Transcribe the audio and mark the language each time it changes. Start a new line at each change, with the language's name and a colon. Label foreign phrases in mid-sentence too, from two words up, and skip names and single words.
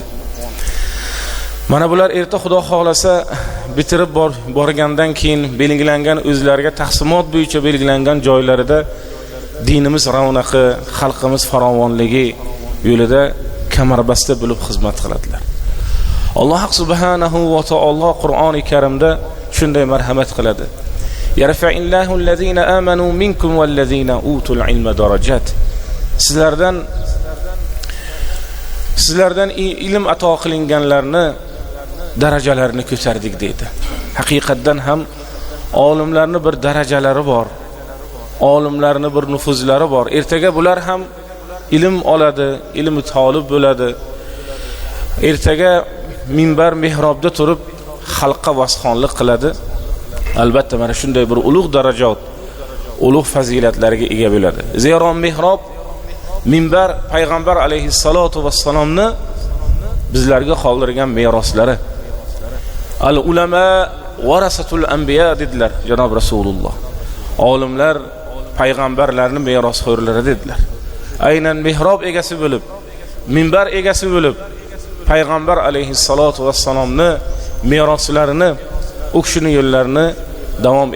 Uzbek: Mana bular erta Xudo xolasa bitirib borgandan keyin belgilangan o'zlariga taqsimot bo'yicha belgilangan joylarida dinimiz ravnaqi, xalqimiz farovonligi yo'lida kamarbasta bo'lib xizmat qiladilar. Alloh subhanahu va taolo Qur'oni Karimda shunday marhamat qiladi.
Arabic: يرفع الله الذين آمنوا منكم والذين أوتوا العلم درجات.
Uzbek: Sizlardan ilm ato qilinganlarni darajalarini ko'tardik deydi. Haqiqatan ham olimlarning bir darajalari bor. Olimlarning bir nufuzlari bor. Ertaga bular ham ilm oladi, ilmi talib bo'ladi. Ertaga minbar mihrobda turib xalqqa vasxonlik qiladi. Albatta mana shunday bir ulug' darajat, ulug' fazilatlarga ega bo'ladi. Zero mihrob, minbar payg'ambar alayhissalatu vassalomni bizlarga qoldirgan meroslari.
Arabic: العلماء ورثة الأنبياء
Uzbek: dedilar janob Rasululloh. Olimlar payg'ambarlarning merosxo'rlari dedilar. Aynan mihrob egasi bo'lib, minbar egasi bo'lib, payg'ambar alayhissalatu vassalomni meroslarini, o'kishini yo'llarini davom ettiradilar.